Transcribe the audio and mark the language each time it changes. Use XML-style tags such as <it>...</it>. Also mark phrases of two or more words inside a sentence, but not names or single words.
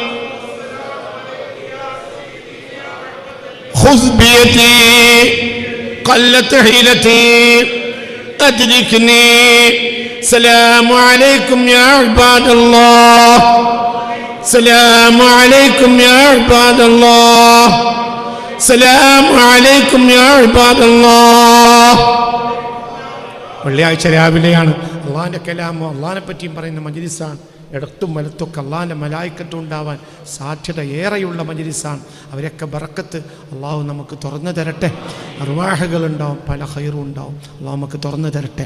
<ar>خذ بيدي قلت حيلتي أدركني. سلام عليكم يا عباد الله. سلام عليكم يا عباد الله. سلام عليكم يا عباد الله.</ar> <ml>വെള്ളിയാഴ്ച രാവിലെയാണ്. അള്ളാഹിൻ്റെ കലാമോ അള്ളാഹിനെ പറ്റിയും പറയുന്ന മജ്ലിസാണ്. ഇടത്തും വലത്തൊക്കെ അള്ളാഹിൻ്റെ മലായിക്കത്തും ഉണ്ടാവാൻ സാധ്യത ഏറെയുള്ള മജ്ലിസാണ്. അവരൊക്കെ ബറക്കത്ത് അള്ളാഹു നമുക്ക് തുറന്നു തരട്ടെ. അർവാഹകളുണ്ടാവും, പല ഖൈറും ഉണ്ടാവും. അള്ളാഹു നമുക്ക് തുറന്നു തരട്ടെ.</ml>